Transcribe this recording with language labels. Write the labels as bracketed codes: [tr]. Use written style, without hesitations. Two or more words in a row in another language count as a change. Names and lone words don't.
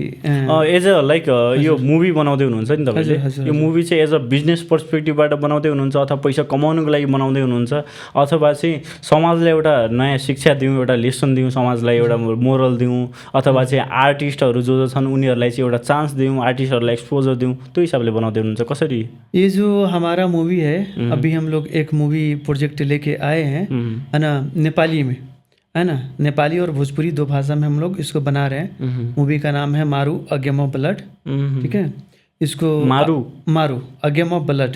[en] as a like [ne] यो मुभी बनाउँदै हुनुहुन्छ नि तपाईँले, यो मुभी चाहिँ [en] as a business perspective [ne] बनाउँदै हुनुहुन्छ अथवा पैसा कमाउनुको लागि बनाउँदै हुनुहुन्छ, अथवा चाहिँ समाजलाई एउटा नयाँ शिक्षा दिउँ, एउटा लेसन दिउँ समाजलाई, एउटा मोरल दिउँ, अथवा चाहिँ आर्टिस्टहरू जो छन् उनीहरूलाई चाहिँ एउटा चान्स दिउँ, आर्टिस्टहरूलाई एक्सपोजर दिउँ, त्यो हिसाबले बनाउँदै हुनुहुन्छ कसरी? [hi] ये जो हमारा मूवी है, अभी हम लोग एक [en] movie project [hi] लेके आए हैं, है ना, नेपाली में, है ना, नेपाली और भोजपुरी दो भाषा में हम लोग इसको बना रहे हैं। मूवी का नाम है मारू अ गेम ऑफ ब्लड। ठीक है, इसको मारू अ गेम ऑफ ब्लड।